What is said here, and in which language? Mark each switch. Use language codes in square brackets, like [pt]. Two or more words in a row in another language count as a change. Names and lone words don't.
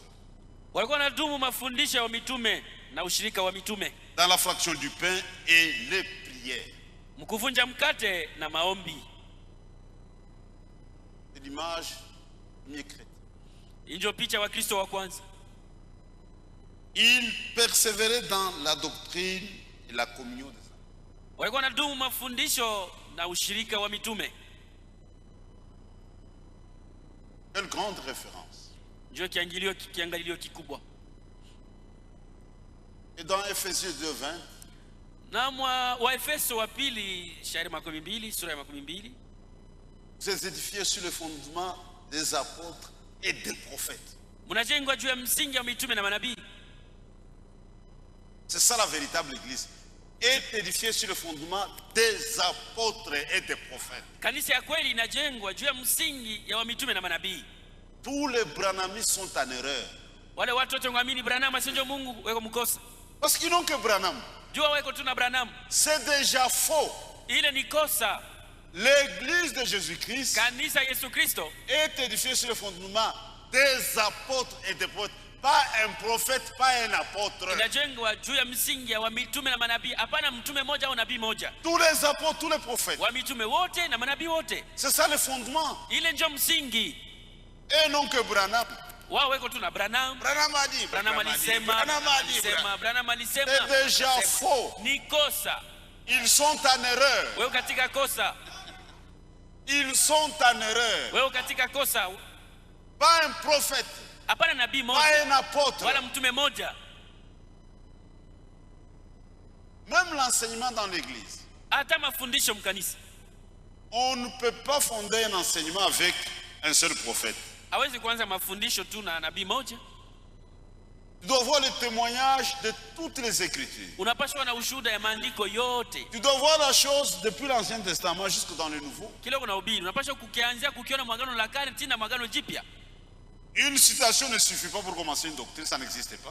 [sw] Walikuwa wanadumu mafundisho ya mitume na ushirika wa mitume, [fr] dans la fraction du pain et les prières. [sw] mkuvunja mkate na maombi. [fr] C'est l'image du premier chrétien. [sw] Ndio picha wa Kristo wa kwanza. [fr] Ils persévéraient dans la doctrine et la communion des saints. [sw] Walikuwa wanadumu mafundisho na ushirika wa mitume. [fr] Quelle grande référence. [sw] Ndio kiangalilio kikubwa. [fr] Et dans Ephésiens 2:20, [sw] na wa Efeso wa pili shairi 12 sura ya 12, [fr] vous êtes édifiés sur le fondement des apôtres et des prophètes. [sw] Mnajengwa juu ya msingi wa mitume na manabii. [fr] C'est ça la véritable église. Est édifiée sur le fondement des apôtres et des prophètes. [sw] Kanisa ya kweli inajengwa juu ya msingi ya mitume na manabii. [fr] Tous les Branhamistes sont en erreur. [sw] Wale watu wote ngamini Branham asinjo Mungu weko mkosa. [fr] Parce qu'ils n'ont que Branham. [sw] Jua weko tu na Branham. [fr] C'est déjà faux. [sw] Ile ni kosa. [fr] L'église de Jésus-Christ [sw] Kanisa Yesu Kristo [fr] est édifiée sur le fondement des apôtres et des prophètes. Pas un prophète, pas un apôtre. [sw] inajengwa juu ya msingi ya mitume na manabii. Hapana mtume moja au nabii moja. [fr] Tous les apôtres, tous les prophètes. [sw] Wa mitume wote na manabii wote. [fr] C'est ça le fondement. [sw] Ile ndio msingi. [fr] Et non que Branham. [sw] Wao weko tu na Branham. [fr] Branham a dit. [sw] Branham alisema. Branham alisema. [fr] C'est déjà faux. [sw] Ni kosa. [fr] Ils sont en erreur. [sw] Wewe katika kosa. [fr] Ils sont en erreur. [sw] Wewe katika kosa. [fr] Pas un prophète. [sw] Hapana nabii moja. [fr] Pas un apôtre. [sw] Wala mtume moja. [fr] Même l'enseignement dans l'église. [sw] Hata mafundisho mkanisa. [fr] On ne peut pas fonder un enseignement avec un seul prophète. [sw] Hawezi kuanza mafundisho tu na nabii moja. [fr] Tu dois voir le témoignage de toutes les Écritures. [sw] Unapaswa na ushuhuda ya maandiko yote. [fr] Tu dois voir la chose depuis l'Ancien Testament jusque dans le Nouveau. [sw] Kile kuna ubiri. Unapaswa kukianzia kukiona mwagano la kale tena mwagano jipya. [fr] Une citation ne suffit pas pour commencer une doctrine, ça n'existe pas.